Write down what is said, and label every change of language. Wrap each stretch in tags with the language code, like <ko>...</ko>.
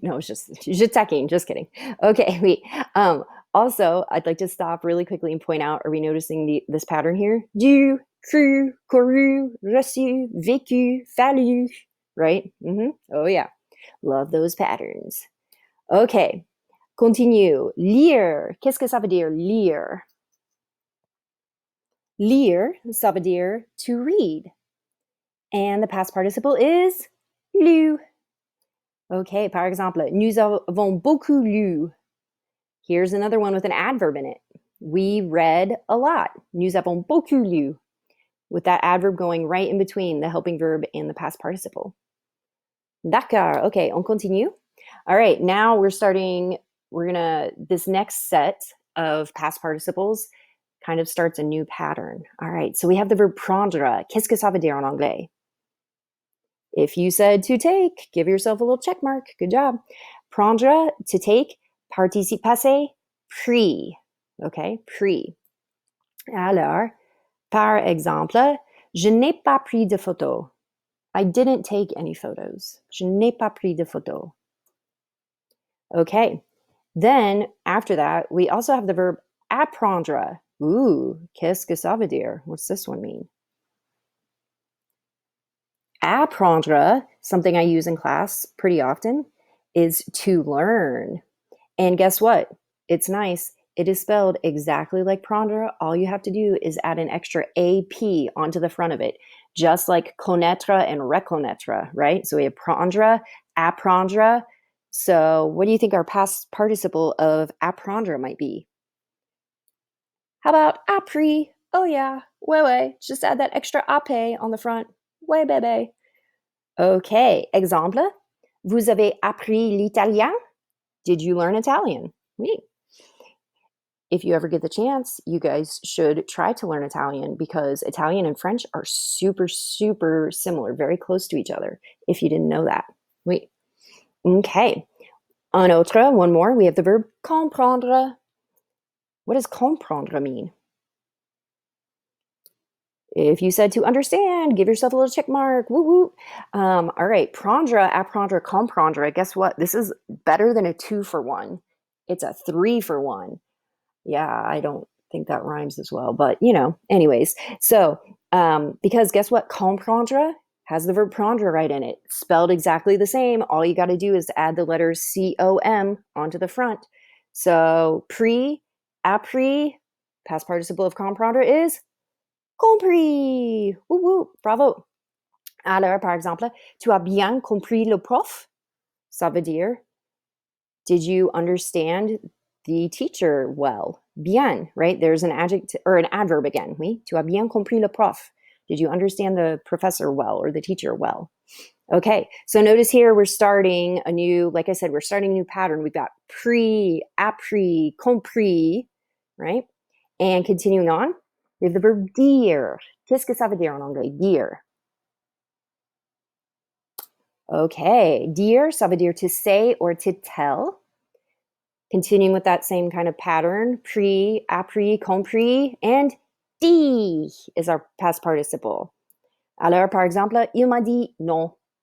<en>No, it's just taquine, just kidding. Okay, wait. Also, I'd like to stop really quickly and point out, are we noticing this pattern here?</en> <fr>Du, cru, couru, reçu, vécu, fallu, right?</fr> <en>Oh yeah, love those patterns. Okay, continue. Lire.</en> <fr>Qu'est-ce que ça veut dire, lire? Lire, ça veut dire</fr> <en>to read. And the past participle is lu.</en> <fr>Okay, par exemple, nous avons beaucoup lu.</fr> <en>Here's another one with an adverb in it. We read a lot.</en> <fr>Nous avons beaucoup lu.</fr> <en>With that adverb going right in between the helping verb and the past participle. D'accord. Okay,</en> <fr>on continue.</fr> <en>All right, now this next set of past participles kind of starts a new pattern. All right, so we have the verb prendre.</en> <fr>Qu'est-ce que ça veut dire en anglais?</fr> <en>If you said to take, give yourself a little check mark. Good job. Prendre, to take,</en> <fr>participe passé, pris.</fr> <en>Okay, pris.</en> <fr>Alors, par exemple, je n'ai pas pris de photos.</fr> <en>I didn't take any photos.</en> <fr>Je n'ai pas pris de photos.</fr> <en>Okay, then after that, we also have the verb apprendre.</en> <fr>Ooh, qu'est-ce que ça veut dire?</fr> <en>What's this one mean? Apprendre, something I use in class pretty often, is to learn. And guess what? It's nice. It is spelled exactly like prendre. All you have to do is add an extra AP onto the front of it, just like connaître and reconnaître, right? So we have prendre, apprendre. So what do you think our past participle of apprendre might be? How about appris? Oh yeah, ouais. Just add that extra ap on the front.</en> <fr>Ouais, bébé. Okay, exemple. Vous avez appris l'italien?</fr> <en>Did you learn Italian? Oui. If you ever get the chance, you guys should try to learn Italian because Italian and French are super, super similar, very close to each other, if you didn't know that.</en> <fr>Oui. Okay. Un autre,</fr> <en>one more. We have the verb comprendre. What does comprendre mean? If you said to understand, give yourself a little check mark. Woo woo. All right. Prendre, apprendre, comprendre. Guess what? This is better than a 2-for-1. It's a 3-for-1. Yeah, I don't think that rhymes as well, but anyways. So, because guess what? Comprendre has the verb prendre right in it, spelled exactly the same. All you got to do is add the letters C-O-M onto the front. So, pris, appris, past participle of comprendre is compris. Woo woo, bravo.</en> <fr>Alors, par exemple, tu as bien compris le prof? Ça veut dire,</fr> <en>did you understand the teacher well?</en> <fr>Bien, right?</fr> <en>There's an adjective or an adverb again.</en> <fr>Oui, tu as bien compris le prof.</fr> <en>Did you understand the professor well or the teacher well? Okay, so notice here we're starting a new, like I said, we're starting a new pattern. We've got pris, appris, compris, right? And continuing on, we have the verb dire.</en> <fr>Qu'est-ce que ça veut dire en anglais? Dire. Okay, dire, ça veut dire</fr> <en>to say or to tell. Continuing with that same kind of pattern, pris, appris, compris, and dit is our past participle.</en> <fr>Alors, par exemple, il m'a dit non.</fr>